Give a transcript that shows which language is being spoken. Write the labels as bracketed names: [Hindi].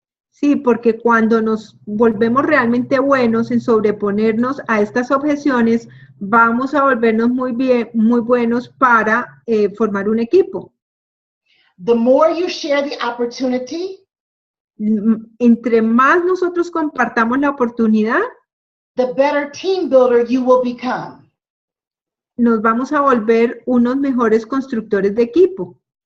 [Spanish] Sí, porque cuando nos volvemos realmente buenos en sobreponernos a estas objeciones, vamos a volvernos muy buenos para formar un equipo. [English] The more you share the opportunity, [Spanish] Entre más nosotros compartamos la oportunidad, [English] the better team builder you will become. [Spanish] nos vamos a volver unos mejores constructores de equipo.